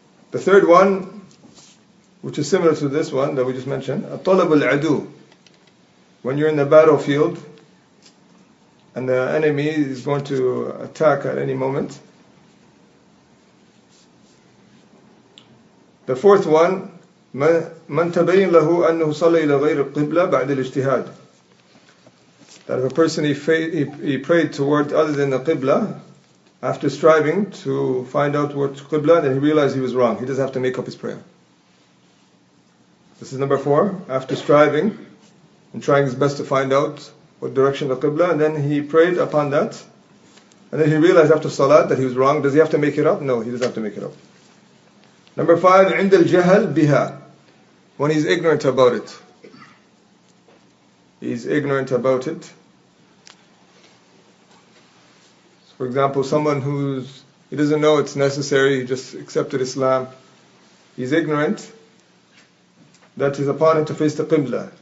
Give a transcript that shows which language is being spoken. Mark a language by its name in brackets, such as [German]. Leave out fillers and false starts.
[English] The third one, which is similar to this one that we just mentioned, at-talab al-adu. When you're in the battlefield and the enemy is going to attack at any moment. The fourth one, [Arabic] من تبين له أنه صلى إلى غير القبلة بعد الاجتهاد. [English] That if a person he prayed toward other than the qibla, after striving to find out what qibla, then he realized he was wrong. He doesn't have to make up his prayer. This is number four. After striving and trying his best to find out what direction the qibla, and then he prayed upon that, and then he realized after salat that he was wrong. Does he have to make it up? No, he doesn't have to make it up. Number five, [Arabic] عند الجهل بها. [English] When he's ignorant about it. He's ignorant about it. For example, someone he doesn't know it's necessary, he just accepted Islam. He's ignorant that is upon him to face the qibla.